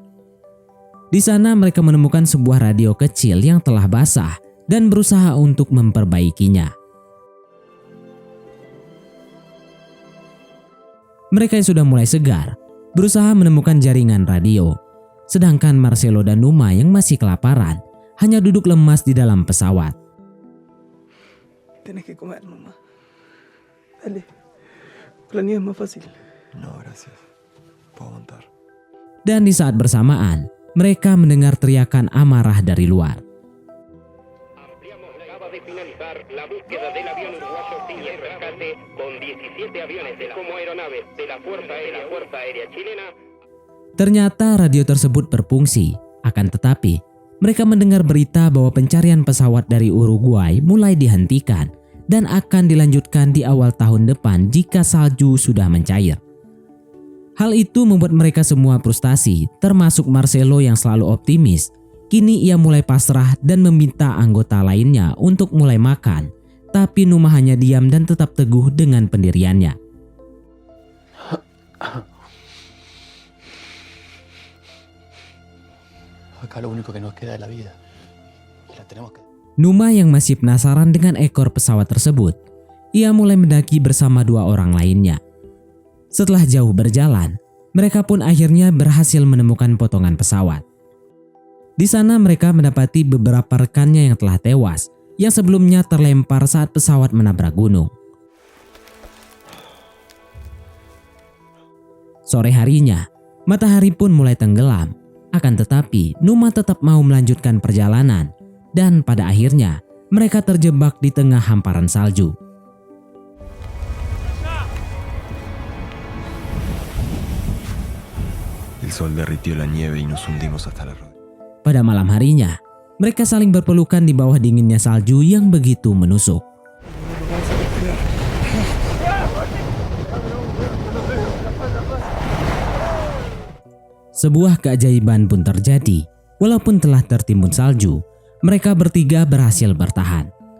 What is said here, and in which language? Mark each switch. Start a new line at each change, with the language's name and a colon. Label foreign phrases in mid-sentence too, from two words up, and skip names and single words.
Indonesian: Di sana mereka menemukan sebuah radio kecil yang telah basah dan berusaha untuk memperbaikinya. Mereka yang sudah mulai segar berusaha menemukan jaringan radio, sedangkan Marcelo dan Numa yang masih kelaparan hanya duduk lemas di dalam pesawat.
Spanish: Tienes que comer, mamá. Dale. La nieve es más fácil. No, gracias. Puedo aguantar.
Indonesian: Dan di saat bersamaan, mereka mendengar teriakan amarah dari luar.
Spanish: Acaba de finalizar la búsqueda del avión uruguayo sin el rescate con 17 aviones como aeronaves de la Fuerza Aérea Chilena.
Indonesian: Ternyata radio tersebut berfungsi, akan tetapi mereka mendengar berita bahwa pencarian pesawat dari Uruguay mulai dihentikan dan akan dilanjutkan di awal tahun depan jika salju sudah mencair. Hal itu membuat mereka semua frustasi, termasuk Marcelo yang selalu optimis. Kini ia mulai pasrah dan meminta anggota lainnya untuk mulai makan, tapi Numa hanya diam dan tetap teguh dengan pendiriannya.
Spanish: Acá lo único que nos queda es la vida. Y la tenemos que...
Indonesian: Numa yang masih penasaran dengan ekor pesawat tersebut, ia mulai mendaki bersama dua orang lainnya. Setelah jauh berjalan, mereka pun akhirnya berhasil menemukan potongan pesawat. Di sana mereka mendapati beberapa rekannya yang telah tewas, yang sebelumnya terlempar saat pesawat menabrak gunung. Sore harinya, matahari pun mulai tenggelam. Akan tetapi, Numa tetap mau melanjutkan perjalanan. Dan pada akhirnya, mereka terjebak di tengah hamparan salju.
Spanish: El sol derritió la nieve y nos hundimos hasta la rodilla.
Indonesian: Pada malam harinya, mereka saling berpelukan di bawah dinginnya salju yang begitu menusuk. Sebuah keajaiban pun terjadi. Walaupun telah tertimbun salju, mereka bertiga berhasil bertahan.